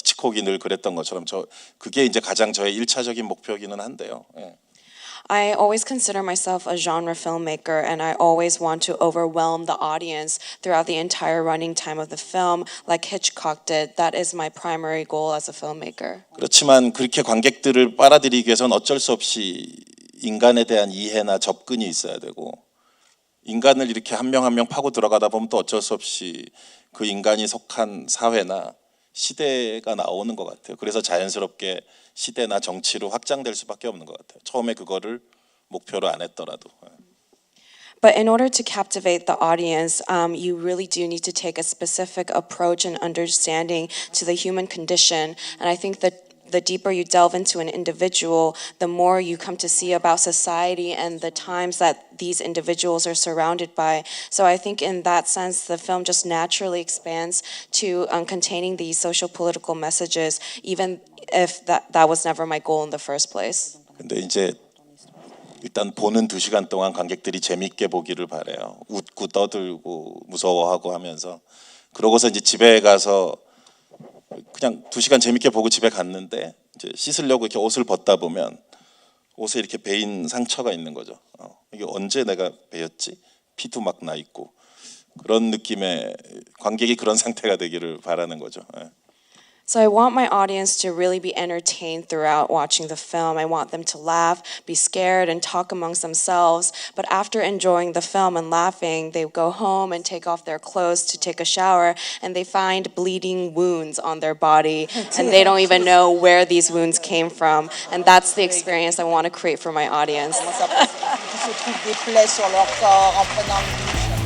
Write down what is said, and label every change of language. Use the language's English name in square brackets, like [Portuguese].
[Korean] 히치콕이 늘 그랬던 것처럼 그게 이제 가장 저의 1차적인 목표기는 한데요. [English] I always consider myself a genre filmmaker, and I always want to overwhelm the audience throughout the entire running time of the film, like Hitchcock did. That is my primary goal as a filmmaker. [Korean] 그렇지만 그렇게 관객들을 빨아들이기 위해서는 어쩔 수 없이 인간에 대한 이해나 접근이 있어야 되고, 인간을 이렇게 한 명 한 명 파고 들어가다 보면 또 어쩔 수 없이 그 인간이 속한 사회나 시대가 나오는 것 같아요. 그래서 자연스럽게 시대나 정치로 확장될 수밖에 없는 것 같아요. 처음에 그거를 목표로 안 했더라도. [English] But in order to captivate the audience, you really do need to take a specific approach and understanding to the human condition. And I think that the deeper you delve into an individual, the more you come to see about society and the times that these individuals are surrounded by. So I think in that sense, the film just naturally expands to containing these social political messages, even if that was never my goal in the first place. [Korean] 근데 이제 일단 보는 2시간 동안 관객들이 재밌게 보기를 바래요. 웃고 떠들고 무서워하고 하면서. 그러고서 이제 집에 가서 그냥 2시간 재밌게 보고 집에 갔는데 이제 씻으려고 이렇게 옷을 벗다 보면 옷에 이렇게 베인 상처가 있는 거죠. 이게 언제 내가 베였지? 피도 막 나 있고 그런 느낌의 관객이 그런 상태가 되기를 바라는 거죠. [English] So I want my audience to really be entertained throughout watching the film. I want them to laugh, be scared, and talk amongst themselves. But after enjoying the film and laughing, they go home and take off their clothes to take a shower, and they find bleeding wounds on their body, and they don't even know where these wounds came from. And that's the experience I want to create for my audience. se trouvent des plaies sur leur corps en prenant une